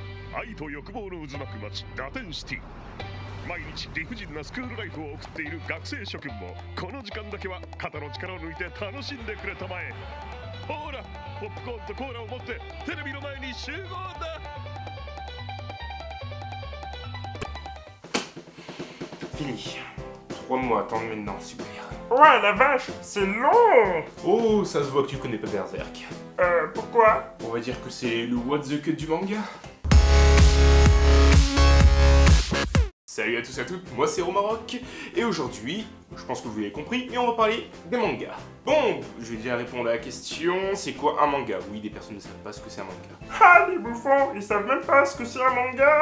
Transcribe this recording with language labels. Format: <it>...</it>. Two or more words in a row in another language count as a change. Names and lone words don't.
<ja>愛と欲望の渦巻く街ガテンシティ。毎日理不尽なスクールライフを送っている学生諸君もこの時間だけは肩の力を抜いて楽しんでくれたまえ。ほらポップコーンとコーラを持ってテレビの前に集合だ。</ja> <fr>Fini. 3 mois à attendre maintenant, super. Ouais, la vache, c'est long. Oh, ça se voit que tu connais pas Berserk. Pourquoi? On va dire que c'est le what the cut du manga. Salut à tous et à toutes, moi c'est Romarock, et aujourd'hui, je pense que vous l'avez compris, mais on va parler des mangas. Bon, je vais déjà répondre à la question, c'est quoi un manga? Oui, des personnes ne savent pas ce que c'est un manga. Ah, les bouffons, ils savent même pas ce que c'est un manga.</fr>